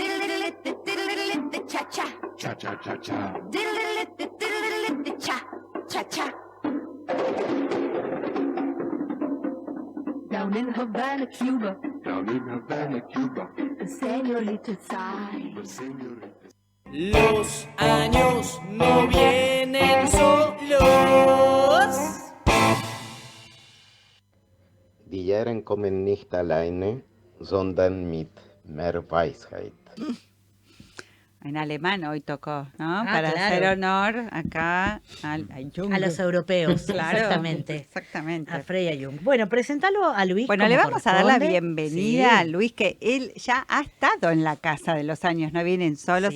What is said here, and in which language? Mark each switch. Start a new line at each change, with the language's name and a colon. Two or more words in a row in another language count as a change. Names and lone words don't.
Spanish: Cha cha cha.
English: Down in Havana, Cuba. The señorita sigh.
Spanish: Los años no vienen solos.
German: Die Jahre kommen nicht alleine, sondern mit mehr Weisheit.
Spanish: En alemán hoy tocó, ¿no? Ah, Para claro. hacer honor acá a Jung. A los europeos, Claro, exactamente. exactamente. A Freya Jung. Bueno, presentalo a Luis. Bueno, como le vamos a dar la corresponde. bienvenida a Sí. Luis, que él ya ha estado en la Casa de los Años No Vienen Solos